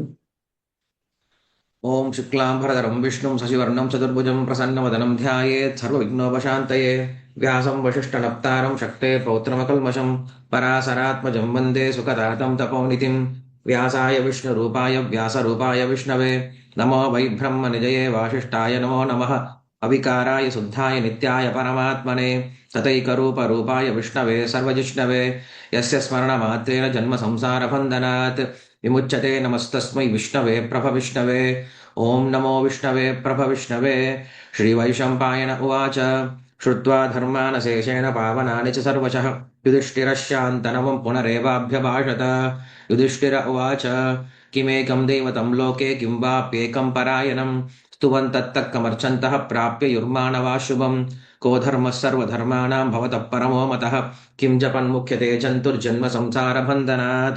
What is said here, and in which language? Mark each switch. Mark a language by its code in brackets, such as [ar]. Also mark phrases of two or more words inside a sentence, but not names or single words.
[sa] ओम् शुक्लाम्बरधरं विष्णुं शशिवर्णं चतुर्भुजं प्रसन्नवदनं ध्यायेत् सर्व विघ्नोपशान्तये व्यासं वसिष्ठ नप्तारं शक्तेः पौत्रमकल्मषं पराशरात्मजं वन्दे शुकतातं तपोनिधिं व्यासाय विष्णु रूपाय व्यास रूपाय विष्णवे नमो वै ब्रह्म निधये वासिष्ठाय नमो नमः अविकाराय शुद्धाय नित्याय परमात्मने सदैकरूप रूपाय विष्णवे सर्वजिष्णवे यस्य स्मरण मात्रेण जन्म संसार बन्धनात् विमुच्यते। नमस्तस्मै विष्णवे प्रभ विष्णवे। ओम नमो विष्णवे प्रभ विष्णवे। श्रीवैशम्पायन उवाच श्रुत्वा धर्मानशेषेण पावनानि च सर्वशः युधिष्ठिरश्शान्तनवं पुनरेवाभ्यभाषत। युधिष्ठिर उवाच किमेकं दैवतं लोके किं वाप्येकं परायणं स्तुवन्तत्तत्कमर्चन्तः प्राप्य युर्माणवा शुभं को धर्मः सर्वधर्माणां भवतः परमो मतः किं जपन्मुख्यते जन्तुर्जन्म संसारबन्धनात्।